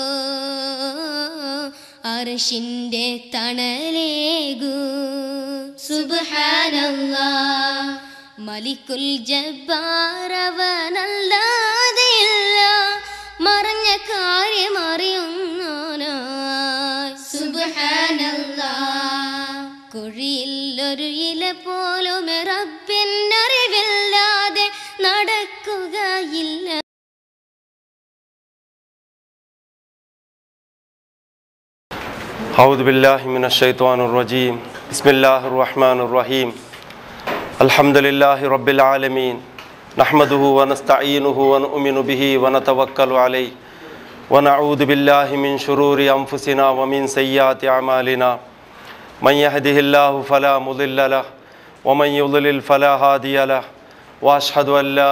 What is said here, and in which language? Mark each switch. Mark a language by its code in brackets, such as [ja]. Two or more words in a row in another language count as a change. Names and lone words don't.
[ml] അർശിന്റെ തണലേകൂ സുബ്ഹാനല്ലാഹ് മലിക്കുൽ ജബ്ബാറവനല്ലാതെയില്ല മറഞ്ഞ കാര്യം അറിയുന്നോനായി സുബ്ഹാനല്ലാഹ് കുഴിയിലൊരു ഇല പോലും റബ്ബിനറിവില്ലാതെ നടക്കുകയില്ല. [ar] أعوذ بالله من الشيطان الرجيم بسم الله الرحمن الرحيم الحمد لله رب العالمين نحمده ونستعينه ونؤمن به ونتوكل عليه ونعوذ بالله من شرور أنفسنا ومن سيئات أعمالنا من يهده الله فلا مضل له ومن يضلل فلا هادي له وأشهد أن لا